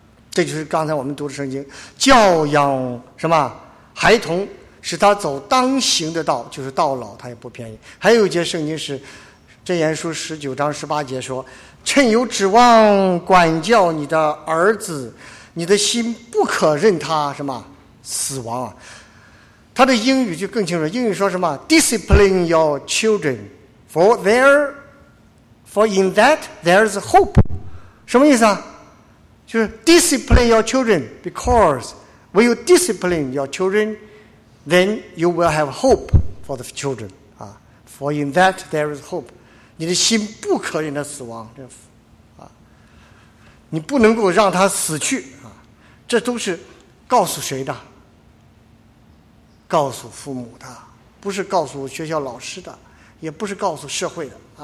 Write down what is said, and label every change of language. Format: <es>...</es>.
<zh>这就是刚才我们读的圣经，教养什么孩童，使他走当行的道，就是到老他也不偏离。还有一节圣经是箴言书十九章十八节说，趁有指望管教你的儿子，你的心不可任他什么死亡。他的英语就更清楚，英语说什么</zh> <en>discipline your children for in that there's hope。</en> <zh>什么意思啊？就是</zh> <en>discipline your children because when you discipline your children then you will have hope for the children、啊、for in that there is hope。</en> <zh>你的心不可忍的死亡，你不能够让他死去，这都是告诉谁的？告诉父母的，不是告诉学校老师的，也不是告诉社会的。</zh>